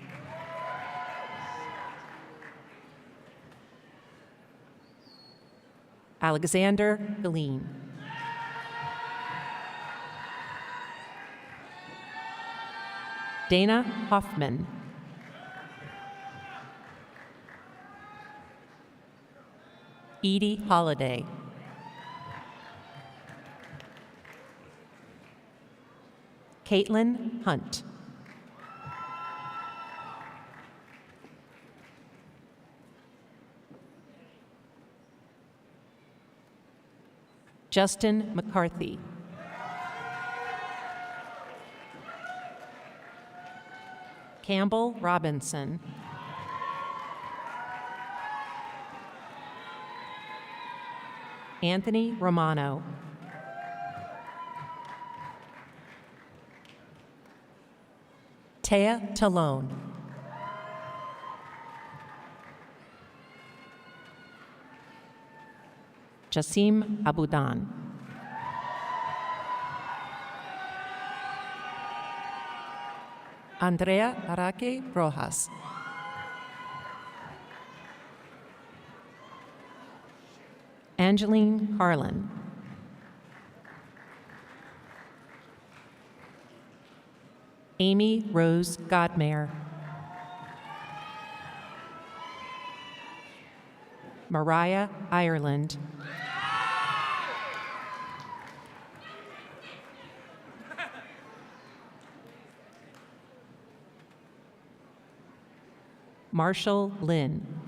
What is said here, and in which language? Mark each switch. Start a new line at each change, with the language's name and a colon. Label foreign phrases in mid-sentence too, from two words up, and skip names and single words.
English: Alexander Galeen. Dana Hoffman. Edie Holliday. Caitlin Hunt. Justin McCarthy. Campbell Robinson. Anthony Romano. Taya Talone. Jassim Abudan. Andrea Araque Rojas. Angeline Carlin. Amy Rose Godmare. Mariah Ireland. Marshall Lynn.